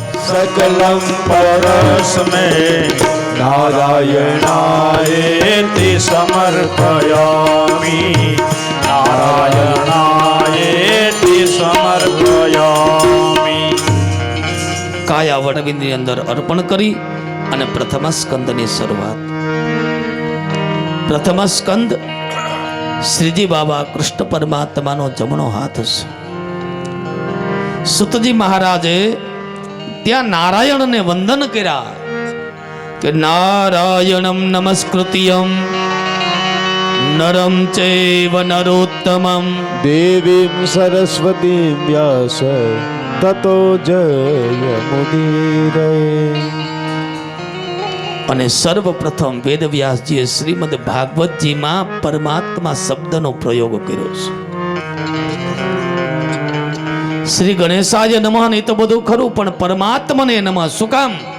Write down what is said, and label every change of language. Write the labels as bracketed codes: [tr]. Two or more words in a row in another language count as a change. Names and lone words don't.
[sa] सकलं परस्मै नारायणायेति समर्पयामि नारायणायेति समर्पयामि। [gu] કાયા વડવિંદની અંદર અર્પણ કરી અને પ્રથમ સ્કંદની શરૂઆત. પ્રથમ સ્કંદ શ્રીજી બાબા કૃષ્ણ પરમાત્માનો જમણો હાથ છે. સુતજી મહારાજે ત્યાં નારાયણને વંદન કર્યા કે [sa] નારાયણમ નમસ્કૃત્યમ નરમ ચૈવ નરોત્તમમ देवीं सरस्वतीं व्यास ततो जयमुदीरये। [gu] અને સર્વપ્રથમ વેદવ્યાસજીએ શ્રીમદ ભાગવતજીમાં પરમાત્મા શબ્દનો પ્રયોગ કર્યો છે. [sa] શ્રી ગણેશાય નમઃ [gu] ને તો બધું ખરું, પણ પરમાત્માને નમઃ શું કામ?